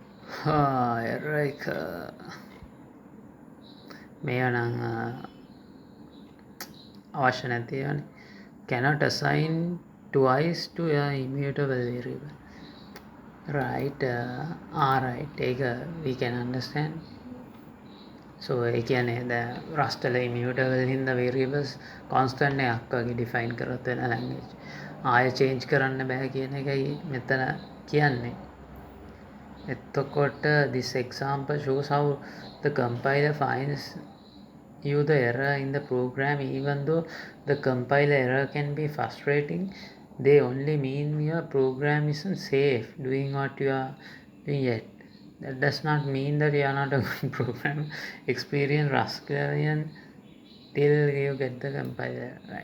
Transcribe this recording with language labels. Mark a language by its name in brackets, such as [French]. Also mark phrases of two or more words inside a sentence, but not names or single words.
[Sinhala] error එක මේවා නම් අවශ්‍ය නැති ඒවානේ. [English] Cannot assign twice to a immutable variable. Right. Right. [Sinhala] ඒක [English] we can understand. [Sinhala] So ඒ කියන්නේ දැන් Rust වල immutable හින්දා [English] variables constant [Sinhala] එකක් වගේ define කරත් වෙන language. ආයෙ change කරන්න බෑ කියන එකයි මෙතන කියන්නේ. [English] එතකොට this example shows how the compiler finds you the error in the program. Even though the compiler error can be frustrating, they only mean your program isn't safe doing what you are doing yet. That does not mean that you are not a good program. Experience Ruskarian till you get the compiler right.